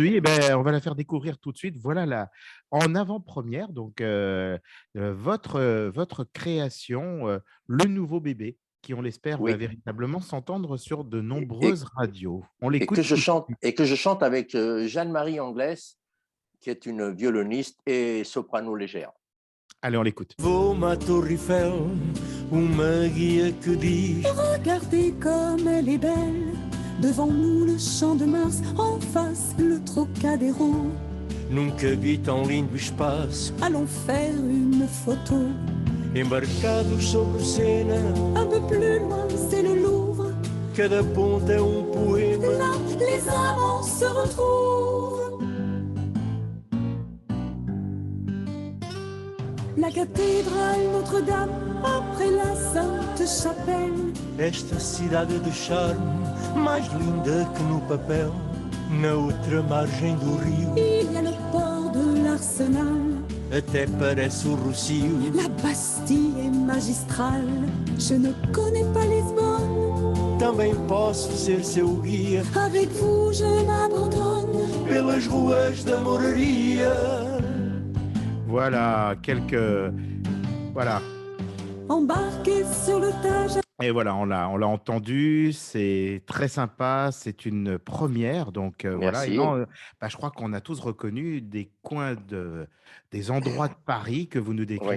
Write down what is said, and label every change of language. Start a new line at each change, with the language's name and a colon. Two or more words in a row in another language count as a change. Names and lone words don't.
French: aujourd'hui, eh ben, on va la faire découvrir tout de suite. Voilà en avant-première, donc votre création, Le Nouveau Bébé, qui, on l'espère, va oui, véritablement s'entendre sur de et, nombreuses et, radios. On et que l'écoute je tout de chante suite. et que je chante avec Jeanne-Marie Anglès, qui est une violoniste et soprano légère. Allez, on l'écoute.
Portuguese: Vou-me à Torre Eiffel, uma guia que diz:
French: Regardez comme elle est belle. Devant nous le champ de Mars, en face le Trocadéro.
Portuguese: nunca vi tão lindo espaço,
French: Allons faire une photo.
Portuguese: embarcados sobre cena,
French: Un peu plus loin, c'est le Louvre.
Portuguese: cada ponta é um poema.
French: Là, les amants se retrouvent. la cathédrale Notre-Dame, après la Sainte-Chapelle.
Portuguese: Esta cidade de charme, mais linda que no papel, na outra margem do rio,
French: Il y a le port de l'Arsenal,
Portuguese: até parece o Rocio.
French: la Bastille est magistrale. Je ne connais pas Lisbonne,
Portuguese: Também posso ser seu guia
French: avec vous je m'abandonne.
Portuguese: pelas ruas da moraria.
French: Voilà, quelques... Voilà. Embarqué sur le Tage. Et voilà, on l'a entendu, c'est très sympa, c'est une première, donc voilà. Et Merci. non, je crois qu'on a tous reconnu des coins des endroits de Paris que vous nous décrivez,